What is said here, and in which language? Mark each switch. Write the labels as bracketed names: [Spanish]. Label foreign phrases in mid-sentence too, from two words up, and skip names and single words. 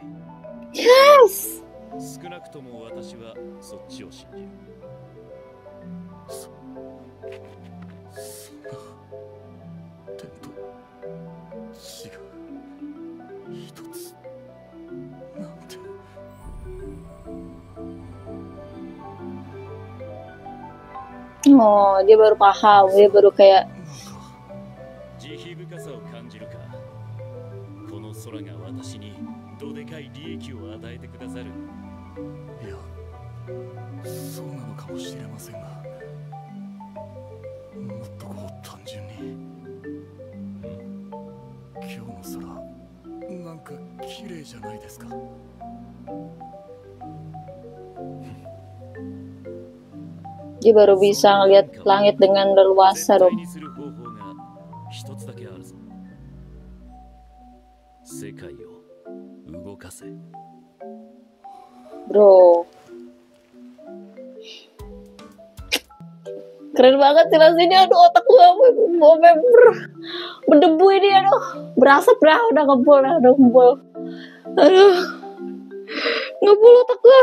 [Japanese] Yes. 少なくとも私はそっちを信じる。そんな天と地が一つなんて。 [Indonesian] Oh, dia baru paham. Dia baru kayak [Japanese] 慈悲深さを感じるか。この空が私にどでかい利益を与えてくださる。いや、そうなのかもしれませんが、もっとこう単純に、今日の空なんか綺麗じゃないですか。 [Indonesian] dia baru bisa ngeliat langit dengan leluasa [Japanese] 絶対 [Indonesian] dong. [Japanese] にする方法が一つだけあるぞ。世界を動かせ。 [Indonesian] Bro. Keren banget jelasinnya. Aduh, otak gua mau berdebu ini. Aduh, berasap dah. Udah ngebul dah. Udah ngebul. Aduh, ngebul otak gua.